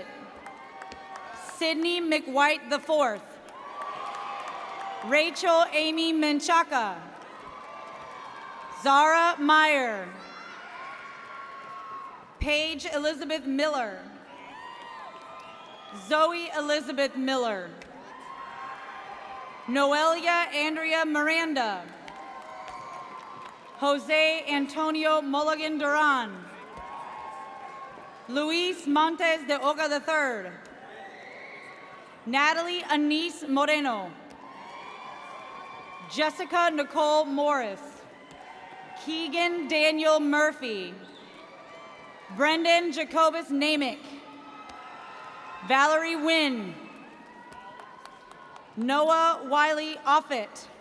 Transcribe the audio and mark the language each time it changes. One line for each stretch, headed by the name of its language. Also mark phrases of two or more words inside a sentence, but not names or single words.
English: Sydney McWhite IV. Rachel Amy Menchaca. Zara Meyer. Paige Elizabeth Miller. Zoe Elizabeth Miller. Noelia Andrea Miranda. Jose Antonio Mulligan Duran. Luis Montes de Oca III. Natalie Anise Moreno. Jessica Nicole Morris. Keegan Daniel Murphy. Brendan Jacobus Namick. Valerie Wynn. Noah Wiley Offit.